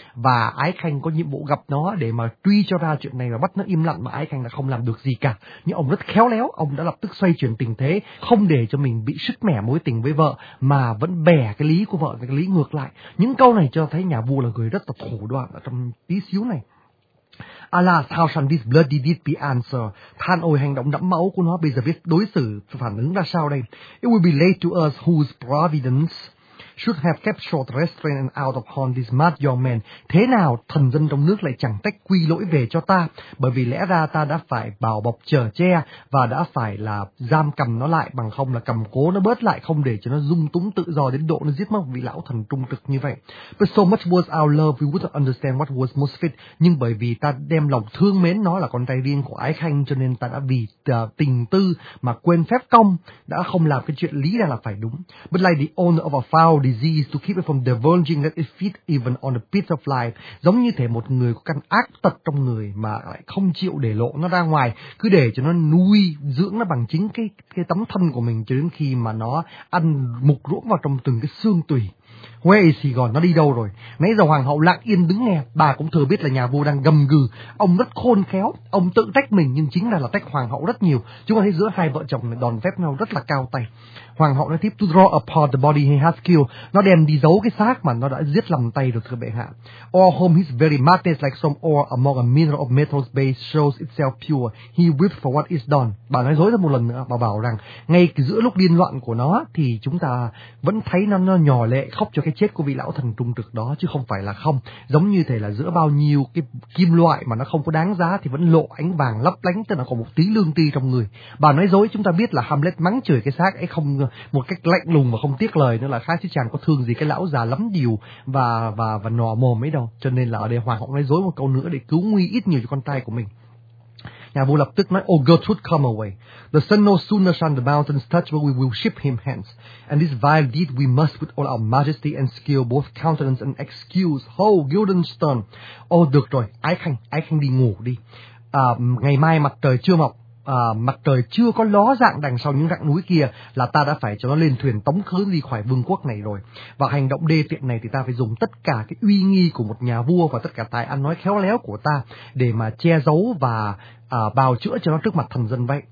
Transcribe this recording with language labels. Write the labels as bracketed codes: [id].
[vi] Và Ái Khanh có nhiệm vụ gặp nó để mà truy cho ra chuyện này và bắt nó im lặng, mà Ái Khanh là không làm được gì cả. Nhưng ông rất khéo léo, ông đã lập tức xoay chuyển tình thế, không để cho mình bị sứt mẻ mối tình với vợ, mà vẫn bẻ cái lý của vợ, cái lý ngược lại. Những câu này cho thấy nhà vua là người rất là thủ đoạn ở trong tí xíu này. [en] Alas, how shall this bloody deed be answered? [vi] Than ôi, hành động đẫm máu của nó bây giờ biết đối xử, phản ứng ra sao đây? [en] It will be late to us whose providence should have kept short restraint and out upon this mad young man. [vi] Thế nào thần dân trong nước lại chẳng tách quy lỗi về cho ta? Bởi vì lẽ ra ta đã phải bảo bọc chở che và đã phải là giam cầm nó lại, bằng không là cầm cố nó bớt lại, không để cho nó dung túng tự do đến độ nó giết mất vị lão thần trung trực như vậy. [en] But so much was our love, we wouldn't understand what was most fit. [vi] Nhưng bởi vì ta đem lòng thương mến nó là con trai riêng của Ái Khanh, cho nên ta đã vì tình tư mà quên phép công, đã không làm cái chuyện lý ra là phải đúng. [en] But like the owner of a foul disease to keep it from divulging that it feeds even on a piece of life. [vi] Giống như thể một người có căn ác tật trong người mà lại không chịu để lộ nó ra ngoài, cứ để cho nó nuôi dưỡng nó bằng chính cái tấm thân của mình, cho đến khi mà nó ăn mục ruỗng vào trong từng cái xương tùy. [en] Where is he gone? [vi] Nó đi đâu rồi? Nãy giờ hoàng hậu lặng yên đứng nghe, bà cũng thừa biết là nhà vua đang gầm gừ. Ông rất khôn khéo, ông tự trách mình nhưng chính là trách hoàng hậu rất nhiều. Chúng ta thấy giữa hai vợ chồng này đòn phép nhau rất là cao tay. Hoàng hậu nói tiếp, [en] to draw apart the body he has killed. [vi] Nó đem đi giấu cái xác mà nó đã giết lầm tay rồi, thưa bệ hạ. [en] All home his very madness like some ore among a mineral of metals base shows itself pure. He weeps for what is done. [vi] Bà nói dối thêm một lần nữa, bà bảo rằng ngay giữa lúc điên loạn của nó thì chúng ta vẫn thấy nó nhỏ lệ khóc cho cái chết của vị lão thần trung trực đó, chứ không phải là không. Giống như thể là giữa bao nhiêu cái kim loại mà nó không có đáng giá thì vẫn lộ ánh vàng lấp lánh, tức là còn một tí lương tri trong người. Bà nói dối, chúng ta biết là Hamlet mắng chửi cái xác ấy không một cách lạnh lùng mà không tiếc lời nữa, là khác chứ chàng có thương gì cái lão già lắm điều và nò mồm ấy đâu. Cho nên là ở đây hoàng hậu nói dối một câu nữa để cứu nguy ít nhiều cho con trai của mình. Nhà vua lập tức nói, [en] oh Gertrude, come away. The sun no sooner shines the mountains touch, but we will ship him hence. And this vile deed we must with all our majesty and skill, both countenance and excuse. Ho, Guildenstern. [vi] Oh, được rồi, Ái Khanh đi ngủ đi. Ngày mai mặt trời chưa mọc, mặt trời chưa có ló dạng đằng sau những rặng núi kia, là ta đã phải cho nó lên thuyền tống khứ đi khỏi vương quốc này rồi. Và hành động đê tiện này thì ta phải dùng tất cả cái uy nghi của một nhà vua và tất cả tài ăn nói khéo léo của ta để mà che giấu và bào chữa cho nó trước mặt thần dân vậy.